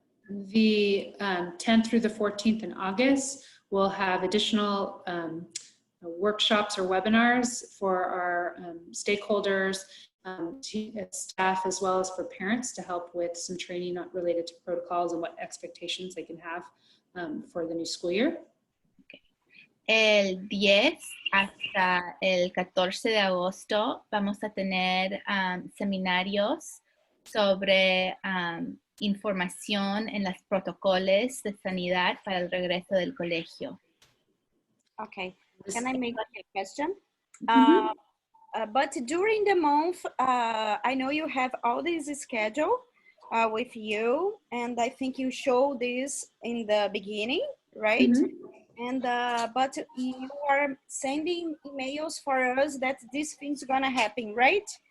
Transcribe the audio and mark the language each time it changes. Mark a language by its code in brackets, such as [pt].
[en] The 10th through the 14th in August, we'll have additional workshops or webinars for our stakeholders, staff, as well as for parents to help with some training related to protocols and what expectations they can have for the new school year. Okay. [es] El 10 hasta el 14 de agosto vamos a tener seminarios sobre información en los protocolos de sanidad para el regreso del colegio. [en] Okay, can I make a question? But during the month, I know you have all this schedule with you, and I think you show this in the beginning, right? And but you are sending emails for us that these things gonna happen, right?